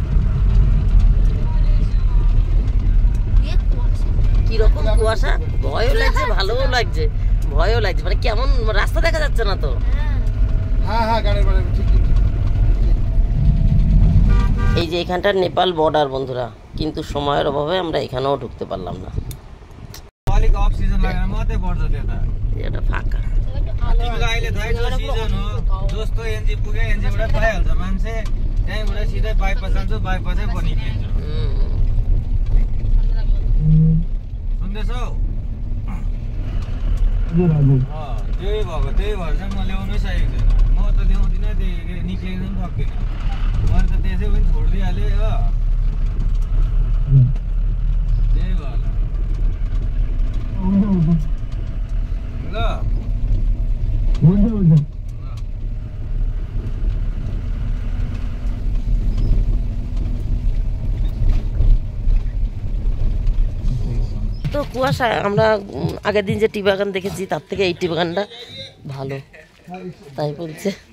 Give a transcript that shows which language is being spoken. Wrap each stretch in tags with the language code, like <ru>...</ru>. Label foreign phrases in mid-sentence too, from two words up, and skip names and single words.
<bn>কিরকম কুয়াশা, ভয়ও লাগছে ভালোও লাগছে, ভয়ও লাগছে, মানে কেমন রাস্তা দেখা যাচ্ছে না তো। হ্যাঁ হ্যাঁ, গাড়ির বাড়ি ঠিক। এই যে এখানটার নেপাল বর্ডার বন্ধুরা, কিন্তু সময়ের অভাবে আমরা এখানেও ঢুকতে পারলাম না।</bn> <ne>नेपालीको</ne> <en>off season</en> <ne>लागेर मात्रै बढ्छ त्यता।</ne> <bn>এটা फाका।</bn> <ne>तिमीलाई अहिले थाहै छ सिजन हो, जस्तो एनजी पुग्यो एनजीबाट पाइहाल्छ मान्छे, त्यहीँबाट सिधै बाइपास जान्छ, बाइपासै पनि निक्लिन्छ। सुन्दैछौ? त्यही भएको, त्यही भएर चाहिँ म ल्याउनै सकेको छैन। म त ल्याउँदिनँ, निक्लिन पनि सक्दिनँ। मैले त त्यसै पनि छोडिदिइहालेँ हो, त्यही भएर ल।</ne> <bn>তো কুয়াশা, আমরা আগের দিন যে টি বাগান দেখেছি তার থেকে এই টি বাগানটা ভালো, তাই বলছে।</bn>